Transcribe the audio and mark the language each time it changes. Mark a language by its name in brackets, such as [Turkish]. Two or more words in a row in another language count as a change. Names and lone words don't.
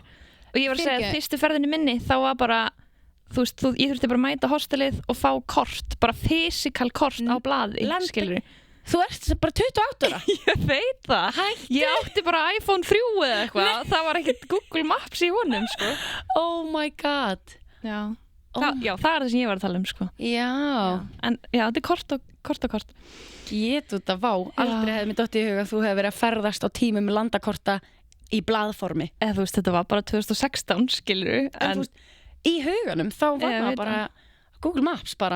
[Icelandic] Og ég var að segja að fyrstu ferðinni minni, þá var bara, þú veist, ég þurfti bara að mæta hostelið og fá kort, bara physical kort á blaði, skilur. Þú ert bara 28 ára. Ég veit það. Ég átti bara iPhone 3 eða eitthvað. Það var ekkert Google Maps í honum, sko. [English] Oh my god. [Icelandic] Já. Já, það það sem ég var að tala sko. Já. En já, þetta kort. Ég þetta vá. Aldrei hefði mér dottið í huga að þú hefði verið að ferðast á tímum með landakorta í blaðformi. Eða þú veist, þetta var bara 2016, skilur. En þú veist, í huganum þá var það bara Google Maps bara.